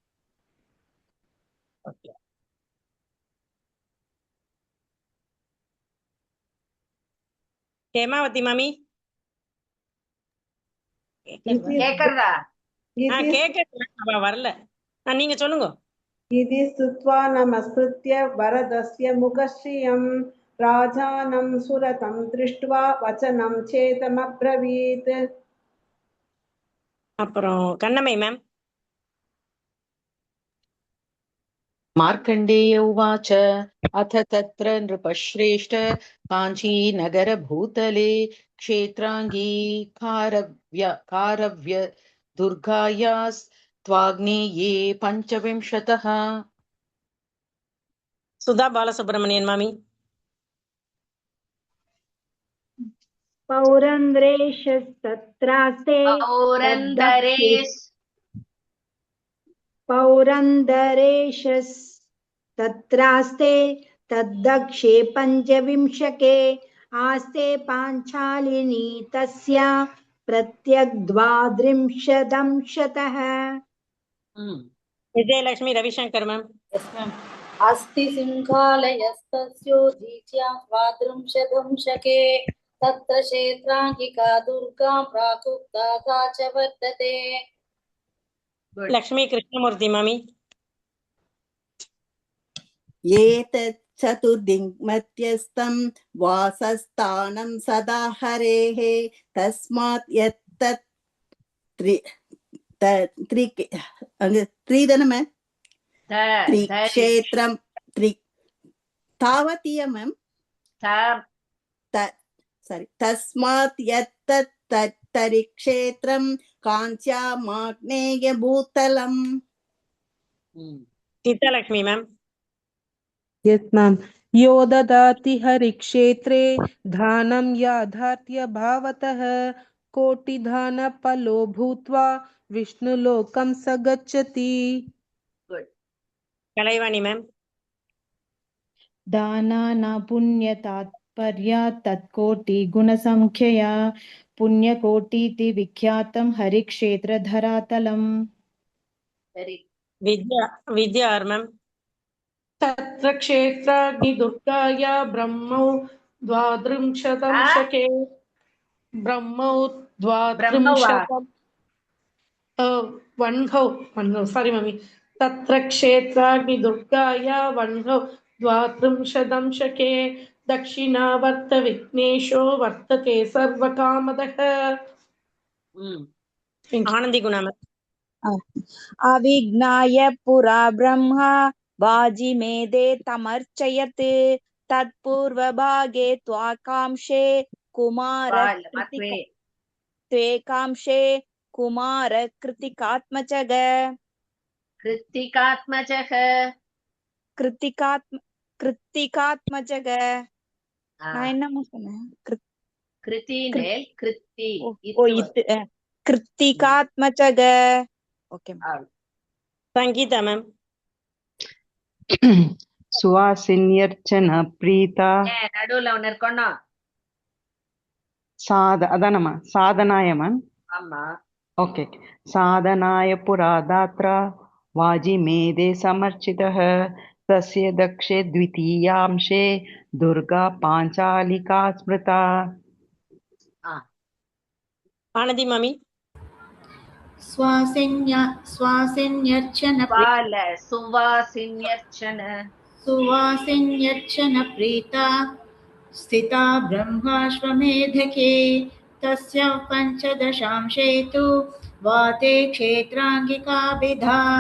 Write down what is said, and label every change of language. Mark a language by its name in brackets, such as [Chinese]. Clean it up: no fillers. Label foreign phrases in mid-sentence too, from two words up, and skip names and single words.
[Tamil] ஹேமாவதி மாமி கேக்குறதா? கேக்குறா, வரல. நீங்க சொல்லுங்க. [Sanskrit] इति स्तुत्वा नमस्कृत्य वरदस्य मुखश्रियं राजानं सुरतं दृष्ट्वा वचनं चेतमब्रवीत्. [Tamil] அப்புறம் கண்ணம்மை மேம். [Sanskrit] मार्कण्डेय उवाच अथ तत्र नृपश्रेष्ठ काञ्चीनगरभूतले क्षेत्राङ्गी कारव्य दुर्गायास्त्वाग्नेये पञ्चविंशतः [Tamil] சுதா பாலசுப்ரமணியன் மாமி. [Sanskrit] पौरन्द्रेशस्तत्रास्ते पौरन्दरेशस्तत्रास्ते तद्दक्षे पञ्चविंशके आस्ते पाञ्चालिनी तस्या प्रत्यग्द्वात्रिंशदंशतः. [Tamil] விஜயலட்சுமி ரவிசங்கர் மேம். [Sanskrit] अस्ति सिंहालयस्तस्योदीच्या स्वात्रिंशदंशके तत्र क्षेत्राङ्गिका दुर्गां प्राकुप्ता सा च वर्तते. [Tamil] லக்ஷ்மி கிருஷ்ணமூர்த்தி மாமி. [Sanskrit] एतत् चतुर्दिङ्मध्यस्थं वासस्थानं सदा हरेः तस्मात् यत्तत् त्रिधनम त्रिक्षेत्रं तावतीयमं तस्मात् यत्तत् तत्तरिक्षेत्रं काञ्च्यामाग्नेयभूतलम्. [Tamil] சீதாலட்சுமி மேம். [English] Yes, ma'am. [Sanskrit] यो ददाति हरिक्षेत्रे धानं याथार्थ्य भावतः कोटिधानफलो भूत्वा विष्णुलोकं स गच्छति. [Tamil] கலைவாணி மேம். [Sanskrit] दानाना पुण्यतात्पर्या तत्कोटि गुणसंख्यया पुण्यकोटीति विख्यातं हरिक्षेत्रधरातलम्. [Tamil] வித்யா ஆர் மேம். [Sanskrit] तत्र क्षेत्राग्निदुर्गाया ब्रह्मौ द्वात्रिंशदंशके ब्रह्मौ द्वात्रिंशतं वह्नौ सारी मम्मी तत्र क्षेत्राग्निदुर्गाया वह्नौ द्वात्रिंशदंशके दक्षिणावर्त विघ्नेशो वर्तते सर्वकामदः. [Tamil] ஆனந்தி குணா மேம். [Sanskrit] अविघ्नाय पुरा ब्रह्मा वाजिमेदे तमर्चयत् तत्पूर्वभागे त्वाकांक्षे त्वेकांक्षे कुमारकृतिकात्मजः [Tamil] நான் என்னமா சொன்னேன்? [Sanskrit] கிருத்திகாத்மஜக. [Tamil] ஓகே மேம். சங்கீதா மேம். [Sanskrit] सुवासिन्यर्चन प्रीता [Tamil] நடுவுல ஒன்னு இருக்கணும். அதானம்மா சாதனாய மேம். ஆமா. [Sanskrit] ஓகே. साधनाय पुरा धात्रा वाजिमेधे समर्चितः तस्य दक्षे द्वितीयांशे दुर्गा पाञ्चालिका स्मृता. [Tamil] ஆனந்தி மாமி. [Sanskrit] सुवासिन्यर्चन प्रीता स्थिता ब्रह्माश्वमेधके तस्य पंचदशांशे तु वाते क्षेत्रांगिका विधा.